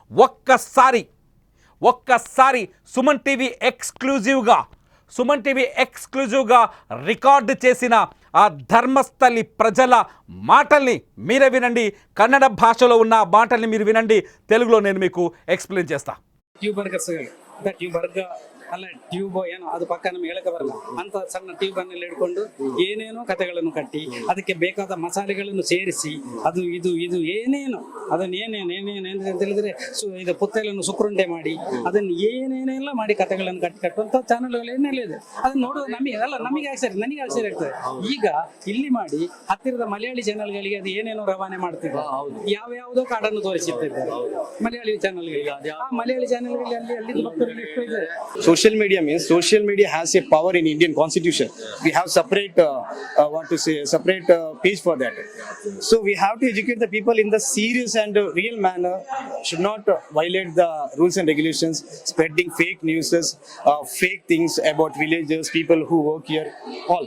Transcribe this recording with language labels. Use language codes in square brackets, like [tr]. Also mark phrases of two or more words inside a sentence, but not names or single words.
[te] ఒక్కసారి సుమన్ టీవీ ఎక్స్క్లూజివ్గా రికార్డు చేసిన ఆ ధర్మస్థలి ప్రజల మాటల్ని మీరే వినండి. కన్నడ భాషలో ఉన్న మాటల్ని మీరు వినండి, తెలుగులో నేను మీకు ఎక్స్ప్లెయిన్ చేస్తా. [kn] ಅಲ್ಲ ಟ್ಯೂಬ್ ಏನೋ ಅದು ಪಕ್ಕ ನಮ್ಗೆ ಹೇಳಕ್ಕೆ ಬರಲ್ಲ ಅಂತ ಸಣ್ಣ ಟ್ಯೂಬ್ ಅನ್ನು ಹಿಡ್ಕೊಂಡು ಏನೇನೋ ಕಥೆಗಳನ್ನು ಕಟ್ಟಿ ಅದಕ್ಕೆ ಬೇಕಾದ ಮಸಾಲೆಗಳನ್ನು ಸೇರಿಸಿ ಅದು ಇದು ಏನೇನು ಅದನ್ನು ಏನೇನು ಅಂತ ಹೇಳಿದ್ರೆ ಇದು ಪುತ್ತಲನ್ನು ಸುಕ್ರುಂಡೆ ಮಾಡಿ ಅದನ್ನು ಏನೇನೆಲ್ಲ ಮಾಡಿ ಕಥೆಗಳನ್ನು ಕಟ್ಟುವಂತ ಚಾನೆಲ್ಗಳು ಏನೆಲ್ಲ ಅದನ್ನ ನೋಡೋದು ನಮಗೆ ಆಶ್ಚರ್ಯ ಆಗ್ತದೆ. ಈಗ ಇಲ್ಲಿ ಮಾಡಿ ಹತ್ತಿರದ ಮಲಯಾಳಿ ಚಾನೆಲ್ಗಳಿಗೆ ಅದು ಏನೇನೋ ರವಾನೆ ಮಾಡ್ತಿದ್ದಾರೆ, ಯಾವ್ಯಾವುದೋ ಕಾಡನ್ನು ತೋರಿಸಿರ್ತಿದ್ದಾರೆ ಮಲಯಾಳಿ ಚಾನೆಲ್ಗಳಿಗೆ. ಆ ಮಲಯಾಳಿ ಚಾನೆಲ್ಗಳಲ್ಲಿ ಅಲ್ಲಿ ಭಕ್ತರಲ್ಲಿ ಎಷ್ಟು ಇದೆ. [en] social media means social media has a power in Indian constitution. We have separate separate page for that. So we have to educate the people in the serious and real manner. Should not violate the rules and regulations, spreading fake news, fake things about villagers, people who work here, all.